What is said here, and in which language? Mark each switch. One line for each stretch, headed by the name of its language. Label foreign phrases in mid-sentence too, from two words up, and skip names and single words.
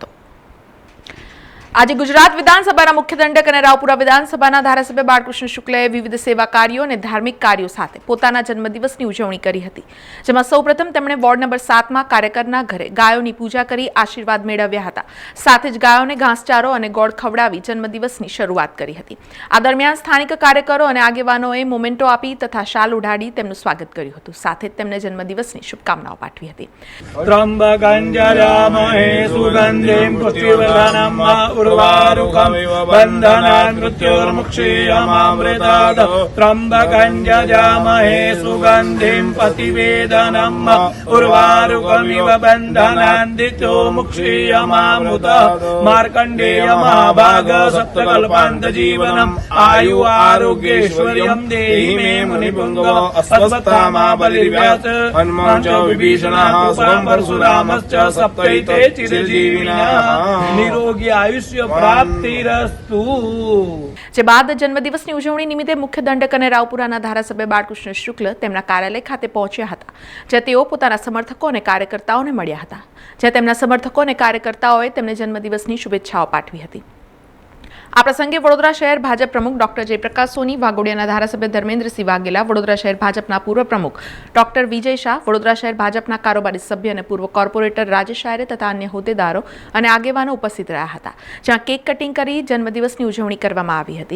Gujarati: આજે ગુજરાત વિધાનસભાના મુખ્ય દંડક અને રાવપુરા વિધાનસભાના ધારાસભ્ય બાળકૃષ્ણ શુક્લએ વિવિધ સેવા કાર્યો અને ધાર્મિક કાર્યો સાથે પોતાના જન્મદિવસની ઉજવણી કરી હતી, જેમાં સૌપ્રથમ તેમણે વોર્ડ નંબર 7માં કાર્યકરના ઘરે ગાયોની પૂજા કરી આશીર્વાદ મેળવ્યા હતા। સાથે જ ગાયોને ઘાસચારો અને ગોળ ખવડાવી જન્મદિવસની શરૂઆત કરી હતી। આ દરમિયાન સ્થાનિક કાર્યકરો અને આગેવાનોએ મોમેન્ટો આપી તથા શાલ ઉડાડી તેમનું સ્વાગત કર્યું હતું। સાથે જ તેમને જન્મદિવસની શુભકામનાઓ પાઠવી હતી।
Sanskrit: उर्वारुकं बन्धनान् मृत्युर्मुक्षीयमामृतात् त्र्यम्बकं यजामहे सुगन्धिं प्रतिवेदनम् उर्वारुकमिव बन्धनान् दितो मुक्षीयमामृतः मार्कण्डेय महाभाग सप्तकल्पान्तजीवनम् आयु आरोग्यैश्वर्यं देहि मे मुनिपुङ्गव अस्वस्थामा बलिर्व्यास हनुमान् च विभीषणः सुरं परशुरामश्च सप्तैते चिरजीविनः निरोगी आयुष्य प्राप्तिरस्तु।
Gujarati: જે બાદ જન્મદિવસની ઉજવણી નિમિત્તે મુખ્ય દંડક અને રાવપુરાના ધારાસભ્ય બાળકૃષ્ણ શુક્લ તેમના કાર્યાલય ખાતે પહોંચ્યા હતા, જ્યાં તેઓ પોતાના સમર્થકો અને કાર્યકર્તાઓને મળ્યા હતા, જ્યાં તેમના સમર્થકો અને કાર્યકર્તાઓએ તેમને જન્મદિવસની શુભેચ્છાઓ પાઠવી હતી। આ પ્રસંગે વડોદરા શહેર ભાજપ પ્રમુખ ડોક્ટર જયપ્રકાશ સોની, વાઘોડિયાના ધારાસભ્ય ધર્મેન્દ્રસિંહ વાઘેલા, વડોદરા શહેર ભાજપના પૂર્વ પ્રમુખ ડોક્ટર વિજય શાહ, વડોદરા શહેર ભાજપના કારોબારી સભ્ય અને પૂર્વ કોર્પોરેટર રાજેશ આયરે તથા અન્ય હોદ્દેદારો અને આગેવાનો ઉપસ્થિત રહ્યા હતા, જ્યાં
English: cake cutting
Gujarati: કરી જન્મદિવસની ઉજવણી કરવામાં આવી હતી।